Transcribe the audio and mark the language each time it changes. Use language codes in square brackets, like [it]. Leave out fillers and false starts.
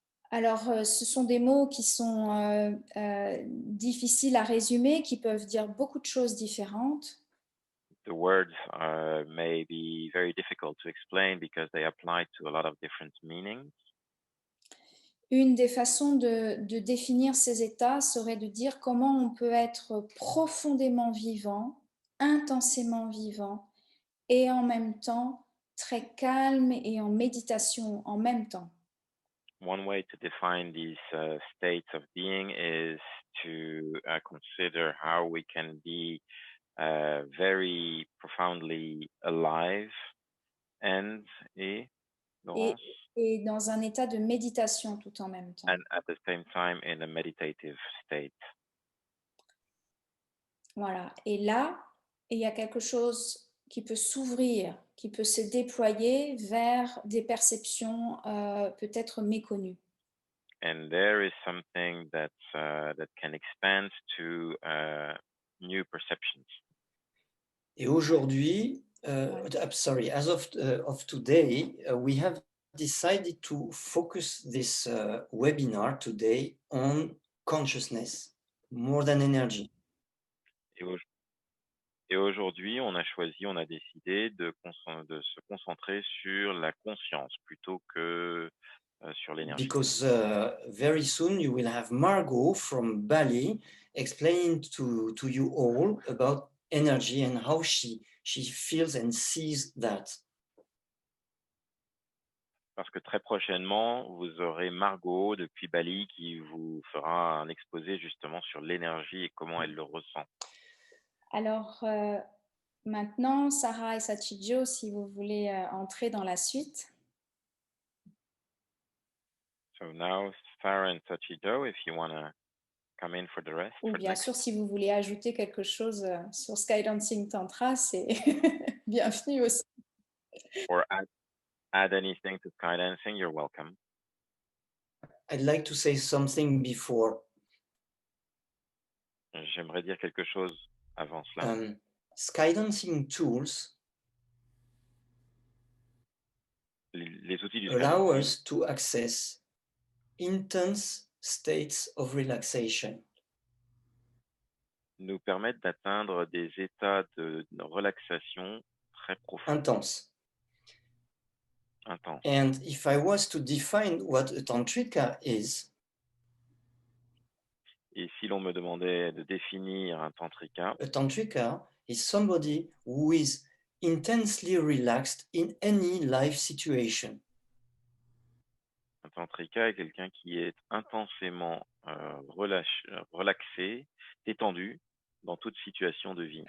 [fr] Alors, ce sont des mots qui sont difficiles à résumer, qui peuvent dire beaucoup de choses différentes. [en] The words may be very difficult to explain because they apply to a lot of different meanings. [fr] Une des façons de définir ces états serait de dire comment on peut être profondément vivant, intensément vivant, et en même temps très calme et en méditation en même temps. [en] One way to define these states of being is to consider how we can be very profoundly alive and [fr] Et, et dans un état de méditation tout en même temps. [en] and at the same time in a meditative state. [fr] Voilà. Et là, il y a quelque chose qui peut s'ouvrir, qui peut se déployer vers des perceptions peut-être méconnues. [en] And there is something that can expand to new perceptions. [fr] Et aujourd'hui, [en] sorry, as of today, we have decided to focus this webinar today on consciousness more than energy. [fr] Et aujourd'hui, on a décidé de se concentrer sur la conscience plutôt que sur l'énergie. [en] Because very soon you will have Margot from Bali explaining to you all about energy and how she feels and sees that. [fr] Parce que très prochainement, vous aurez Margot depuis Bali qui vous fera un exposé justement sur l'énergie et comment elle le ressent. Alors, maintenant, Sarah et Sachijo, si vous voulez entrer dans la suite. [en] So now, Sarah and Sachijo, if you want to come in for the rest. [fr] Ou bien sûr, si vous voulez ajouter quelque chose sur Skydancing Tantra, c'est bienvenu aussi. [en] Or add anything to Skydancing, you're welcome. I'd like to say something before. [fr] J'aimerais dire quelque chose avant cela. [en] Skydancing tools [fr] les outils du [en] allow [fr] Skydancing [en] us to access intense states of relaxation. [fr] Nous permettent d'atteindre des états de relaxation très profonds. [en] Intense. And if I was to define what a tantrika is, [fr] et si l'on me demandait de définir un tantrika, [en] a tantrika is somebody who is intensely relaxed in any life situation. [fr] Un tantrika est quelqu'un qui est intensément relaxé, détendu dans toute situation de vie.